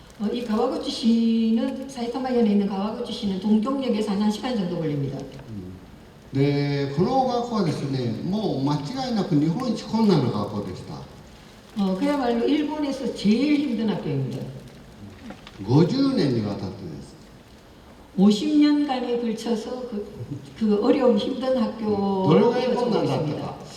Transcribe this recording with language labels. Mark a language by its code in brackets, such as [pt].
[ko] 이 가와구치시는 사이타마현에 있는 가와구치시는 동경역에서 한 1시간 정도 걸립니다. [ja] で、この学校はですね、もう間違いなく日本一困難な学校でした。 [ko] 그야말로 일본에서 제일 힘든 학교입니다. [ja] 50年にわたってです。 [ko] 50년간에 걸쳐서 그 어려운 힘든 학교로 이어지고 있습니다.